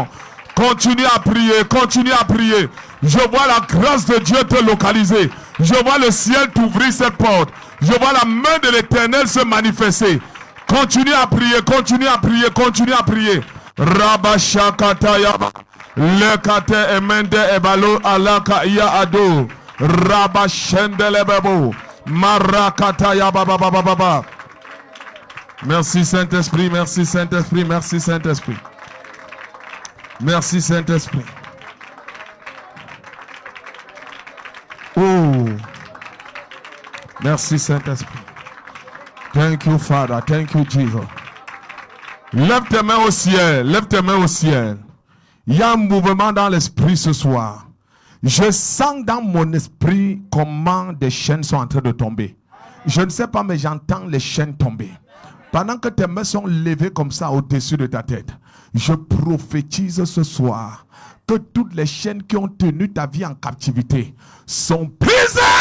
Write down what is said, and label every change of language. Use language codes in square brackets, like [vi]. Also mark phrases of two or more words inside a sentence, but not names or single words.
[fr] Continue à prier. Continue à prier. Je vois la grâce de Dieu te localiser. Je vois le ciel t'ouvrir ses portes. Je vois la main de l'Éternel se manifester. Continue à prier. Continue à prier. Continue à prier. Rabashakatayaba. Le kate emende ebalo alaka ya ado. Rabashendelebebo. Marakatayaba baba baba. Merci Saint-Esprit, merci Saint-Esprit, merci Saint-Esprit. Merci Saint-Esprit. Oh. Merci Saint-Esprit. [en] Thank you, Father. Thank you, Jesus. [fr] Lève tes mains au ciel. Lève tes mains au ciel. Il y a un mouvement dans l'esprit ce soir. Je sens dans mon esprit comment des chaînes sont en train de tomber. Je ne sais pas, mais j'entends les chaînes tomber. Pendant que tes mains sont levées comme ça au-dessus de ta tête, je prophétise ce soir que toutes les chaînes qui ont tenu ta vie en captivité sont brisées.